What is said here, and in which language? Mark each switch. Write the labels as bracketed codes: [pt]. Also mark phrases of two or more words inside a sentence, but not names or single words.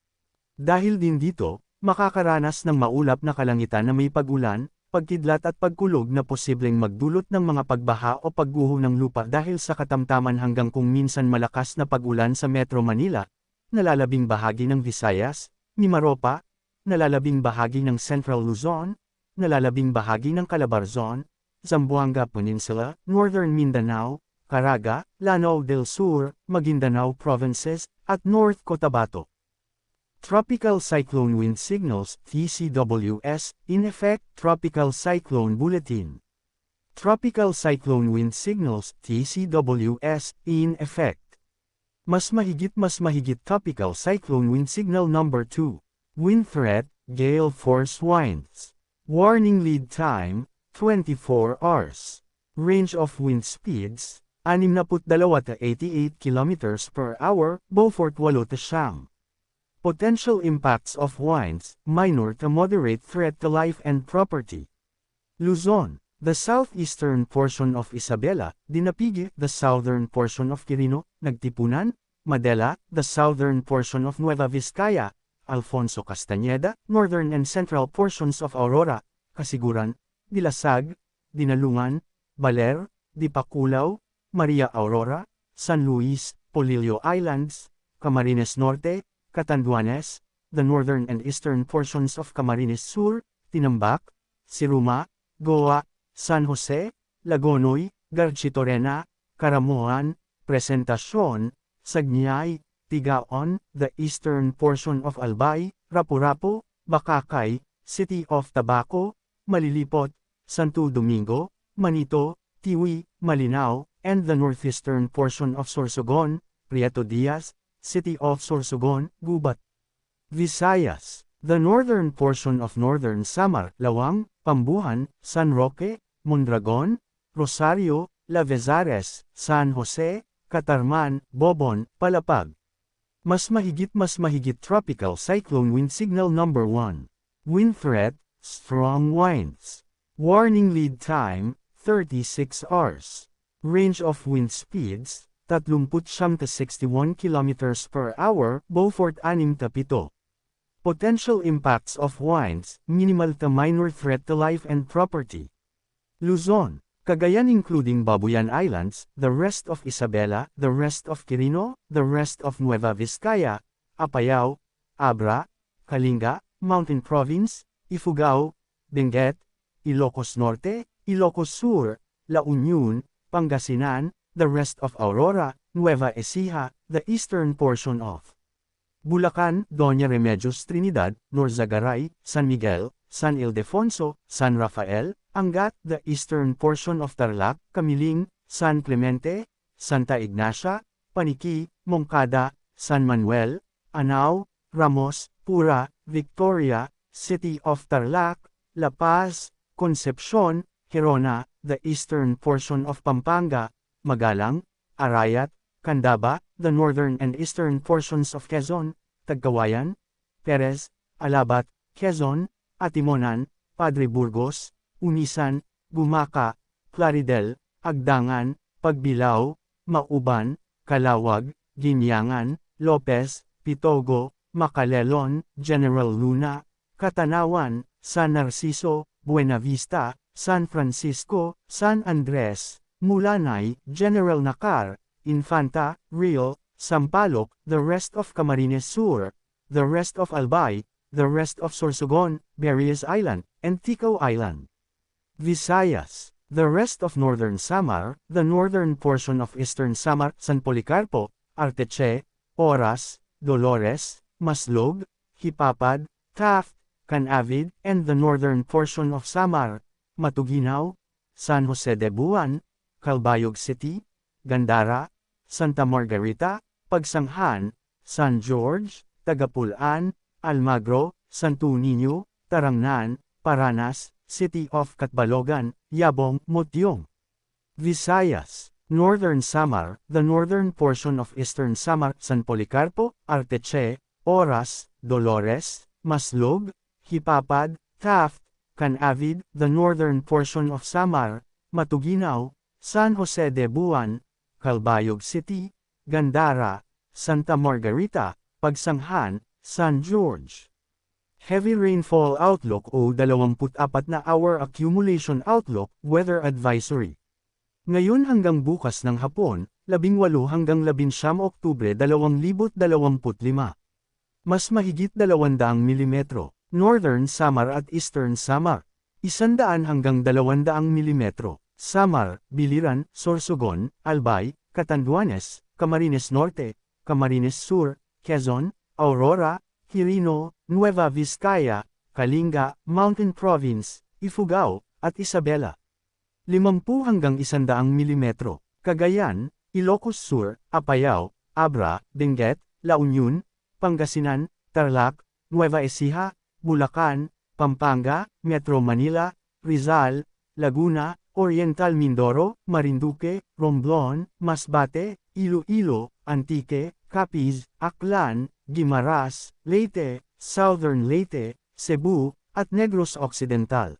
[tl] Dahil din dito, makakaranas ng maulap na kalangitan na may pag-ulan, pagkidlat at pagkulog na posibleng magdulot ng mga pagbaha o pagguho ng lupa dahil sa katamtaman hanggang kung minsan malakas na pag-ulan sa Metro Manila, nalalabing bahagi ng Visayas, Mimaropa, nalalabing bahagi ng Central Luzon, nalalabing bahagi ng Calabarzon, Zamboanga Peninsula, Northern Mindanao, Caraga, Lanao del Sur, Maguindanao Provinces, at North Cotabato. [en] Tropical Cyclone Wind Signals, TCWS, in effect, Tropical Cyclone Bulletin. Tropical Cyclone Wind Signals, TCWS, in effect. [tl] Mas mahigit [en] Tropical Cyclone Wind Signal Number 2. Wind Threat, Gale Force Winds. Warning Lead Time, 24 hours. Range of wind speeds, 62 at 88 km per hour, Beaufort 8. Potential impacts of winds, minor to moderate threat to life and property. Luzon, the southeastern portion of Isabela, Dinapigue, the southern portion of Quirino, Nagtipunan, Madela, the southern portion of Nueva Vizcaya, Alfonso Castañeda, northern and central portions of Aurora, Kasiguran, Dilasag, Dinalungan, Baler, Dipakulaw, Maria Aurora, San Luis, Polillo Islands, Camarines Norte, Catanduanes, the northern and eastern portions of Camarines Sur, Tinambak, Siruma, Goa, San Jose, Lagonoy, Garchitorena, Caramoan, Presentacion, Sagnay, Tigaon, the eastern portion of Albay, Rapu-Rapu, Bakakay, City of Tabaco, Malilipot, Santo Domingo, Manito, Tiwi, Malinao, and the northeastern portion of Sorsogon, Prieto Diaz, City of Sorsogon, Gubat. Visayas, the northern portion of Northern Samar, Lawang, Pambuhan, San Roque, Mondragon, Rosario, Lavezares, San Jose, Catarman, Bobon, Palapag. [tl] Mas mahigit [en] Tropical Cyclone Wind Signal Number 1. Wind Threat, Strong Winds. Warning Lead Time, 36 hours. Range of wind speeds, 39 to 61 km per hour, Beaufort 6. Potential impacts of winds, minimal to minor threat to life and property. Luzon, Cagayan including Babuyan Islands, the rest of Isabela, the rest of Quirino, the rest of Nueva Vizcaya, Apayao, Abra, Kalinga, Mountain Province, Ifugao, Benguet, Ilocos Norte, Ilocos Sur, La Union, Pangasinan, the rest of Aurora, Nueva Ecija, the eastern portion of Bulacan, Doña Remedios Trinidad, Norzagaray, San Miguel, San Ildefonso, San Rafael, Angat, the eastern portion of Tarlac, Camiling, San Clemente, Santa Ignacia, Paniqui, Moncada, San Manuel, Anao, Ramos, Pura, Victoria, City of Tarlac, La Paz, Concepcion, Gerona, the eastern portion of Pampanga, Magalang, Arayat, Candaba, the northern and eastern portions of Quezon, Tagkawayan, Perez, Alabat, Quezon, Atimonan, Padre Burgos, Unisan, Gumaca, Claridel, Agdangan, Pagbilao, Mauban, Calawag, Ginyangan, Lopez, Pitogo, Macalelon, General Luna, Catanawan, San Narciso, Buenavista, San Francisco, San Andres, Mulanay, General Nakar, Infanta, Real, Sampaloc, the rest of Camarines Sur, the rest of Albay, the rest of Sorsogon, Berries Island, and Ticao Island. Visayas, the rest of Northern Samar, the northern portion of Eastern Samar, San Policarpo, Arteche, Oras, Dolores, Maslog, Hipapad, Taft, Canavid, and the northern portion of Samar, Matuguinaw, San Jose de Buan, Calbayog City, Gandara, Santa Margarita, Pagsanghan, San George, Tagapulan, Almagro, Santo Niño, Tarangnan, Paranas, City of Catbalogan, Yabong, Motyong. Visayas, Northern Samar, the northern portion of Eastern Samar, San Policarpo, Arteche, Oras, Dolores, Maslog, Hipapad, Taft, Canavid, the northern portion of Samar, Matuguinaw, San Jose de Buan, Calbayog City, Gandara, Santa Margarita, Pagsanghan, San George. Heavy rainfall outlook o 24 na hour accumulation outlook, weather advisory. [tl] Ngayon hanggang bukas ng hapon, 18 hanggang 19 Oktubre 2025. Mas mahigit 200 mm, Northern Samar at Eastern Samar. 100 hanggang 200 mm, Samar, Biliran, Sorsogon, Albay, Catanduanes, Camarines Norte, Camarines Sur, Quezon, Aurora, Quirino, Nueva Vizcaya, Kalinga, Mountain Province, Ifugao, at Isabela. 50 hanggang 100 mm, Cagayan, Ilocos Sur, Apayao, Abra, Benguet, La Union, Pangasinan, Tarlac, Nueva Ecija, Bulacan, Pampanga, Metro Manila, Rizal, Laguna, Oriental Mindoro, Marinduque, Romblon, Masbate, Iloilo, Antique, Capiz, Aklan, Guimaras, Leyte, Southern Leyte, Cebu, at Negros Occidental.